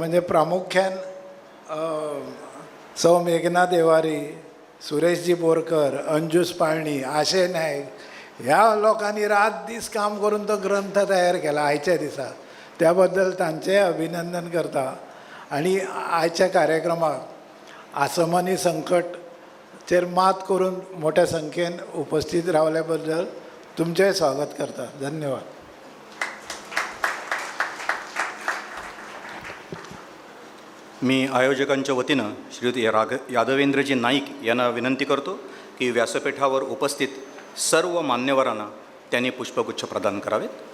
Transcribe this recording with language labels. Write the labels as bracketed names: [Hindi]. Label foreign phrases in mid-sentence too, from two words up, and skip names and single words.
[Konkani] म्हणजे प्रामुख्यान सौ मेघना देवारी, सुरेशजी बोरकर, अंजूस पाळणी, आशय नायक ह्या लोकांनी रात दीस काम करून तो ग्रंथ तयार केला आयच्या दिसा. त्याबद्दल तांचे अभिनंदन करता. आणि आयच्या कार्यक्रमाक आसमानी संकटचेर मात करून मोठ्या संख्येन उपस्थित रावल्याबद्दल तुमचें स्वागत करता. धन्यवाद. [Marathi] मी आयोजकांच्या वतीनं श्रीयुत यादवेंद्रजी नाईक यांना विनंती करतो की व्यासपीठावर उपस्थित सर्व मान्यवरांना त्यांनी पुष्पगुच्छ प्रदान करावेत.